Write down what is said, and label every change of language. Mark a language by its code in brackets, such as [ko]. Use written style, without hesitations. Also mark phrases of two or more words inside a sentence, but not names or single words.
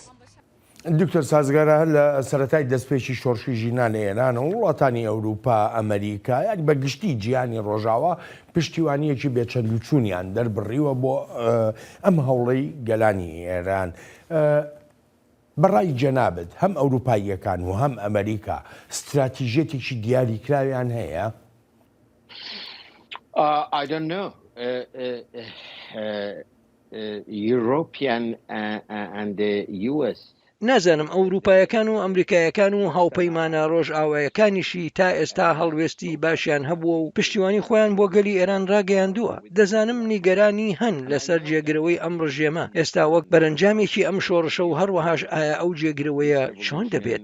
[ckb] دکتۆر سازگارە لە سەرەتای دەستپێکی شۆڕشی ژینا لە ئێرانە و وڵاتانی ئەوروپا، ئەمریکا، یانی بەگشتی جیهانی ڕۆژاوا پشتیوانیەکی بێچەندوچوونیان دەربڕیوە بۆ ئەم هەوڵەی گەلانی ئێران. بەڕای جەنابەت هەم ئەوروپاییەکان و هەم ئەمریکا استراتیژێتێکی دیاریکراویان هەیە؟ [en] I don't know. European and the US. [ckb] نازانم ئەوروپایەکان و ئەمریکایەکان و هاوپەیمانە ڕۆژئاوایەکانیشی تا ئێستا هەڵوێستی باشیان هەبووە و پشتیوانی خۆیان بۆ گەلی ئێران ڕاگەیاندووە. دەزانم نیگەرانی هەن لەسەر جێگرەوەی ئەم ڕژێمە ئێستا وەک بەرەنجامێکی ئەم شۆڕشە و هەروەهاش ئایا ئەو جێگرەوەیە چۆن دەبێت؟